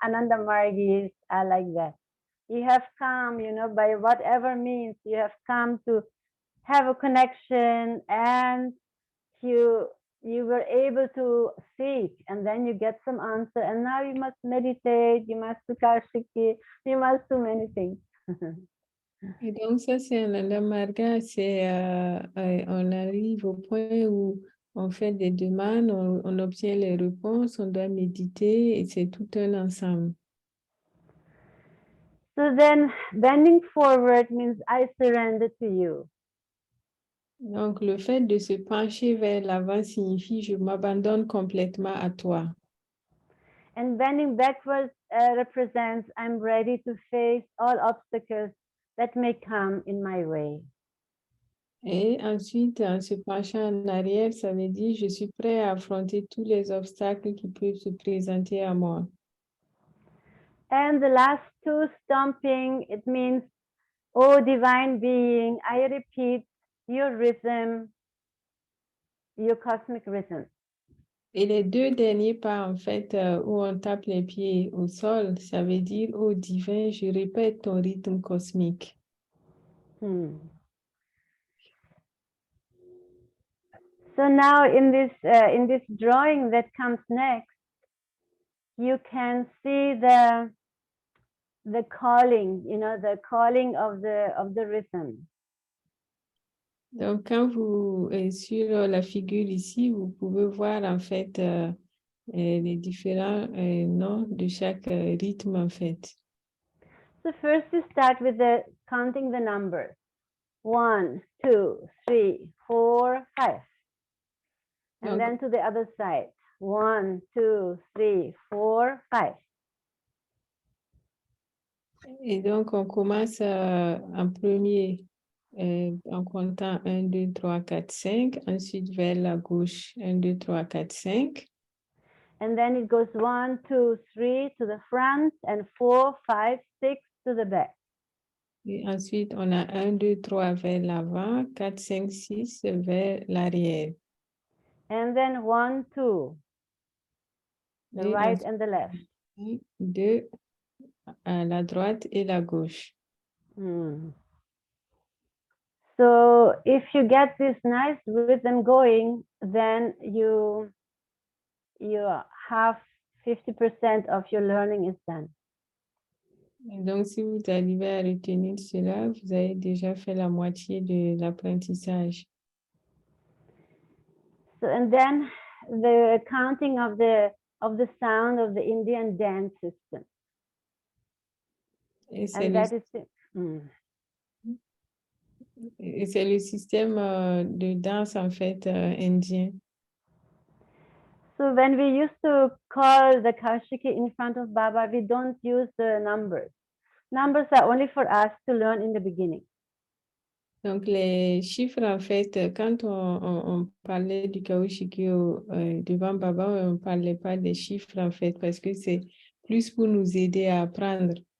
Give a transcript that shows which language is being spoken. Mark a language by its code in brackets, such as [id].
[en] Ananda Margis are like that. You have come, you know, by whatever means you have come to have a connection, and you were able to seek, and then you get some answer, and now you must meditate, you must do Kaoshikii, you must do many things. [fr] Et donc, ça, c'est Ananda Marga, on arrive au point où on fait des demandes, on obtient les réponses, on doit méditer, et c'est tout un ensemble. [en] So then bending forward means I surrender to you. [fr] Donc, le fait de se pencher vers l'avant signifie je m'abandonne complètement à toi. [en] And bending backwards represents I'm ready to face all obstacles that may come in my way. [fr] Et ensuite, en se penchant en arrière, ça veut dire je suis prêt à affronter tous les obstacles qui peuvent se présenter à moi. [en] And the last two, stomping, it means, oh divine being, I repeat your rhythm, your cosmic rhythm. [fr] Et les deux derniers pas, en fait, où on tape les pieds au sol, ça veut dire, ô divin, je répète ton rythme cosmique. [en] So now in this drawing that comes next, you can see the calling, you know, the calling of the rhythm. [fr] Donc, quand vous êtes sur la figure ici, vous pouvez voir, en fait, les différents noms de chaque rythme, en fait. [en] So first you start with the counting the numbers. 1, 2, 3, 4, 5. And [fr] Donc, [en] then to the other side. 1, 2, 3, 4, 5. [fr] et donc, on commence en premier en comptant 1, 2, 3, 4, 5. Ensuite, vers la gauche, 1, 2, 3, 4, 5. [en] And then it goes 1, 2, 3 to the front and 4, 5, 6 to the back. [fr] Et ensuite, on a 1, 2, 3 vers l'avant, 4, 5, 6 vers l'arrière. [en] And then 1, 2, the [fr] Et [en] right [fr] ensuite, [en] and the left. [fr] 1, 2 à la droite et la gauche. [en] So if you get this nice rhythm going, then you have 50% of your learning is done. [fr] Et donc, si vous arrivez à retenir cela, vous avez déjà fait la moitié de l'apprentissage. [en] So and then the counting of the sound of the Indian dance system. [fr] Et c'est [en] And [fr] le, [en] that is [fr] et c'est le système de danse, en fait, indien. [en] So when we used to call the Kaoshikii in front of Baba, we don't use the numbers. Numbers are only for us to learn in the beginning. [fr] Donc, les chiffres, en fait, quand on parlait du Kaoshikii devant Baba, on ne parlait pas des chiffres, en fait, parce que c'est plus pour nous aider à apprendre.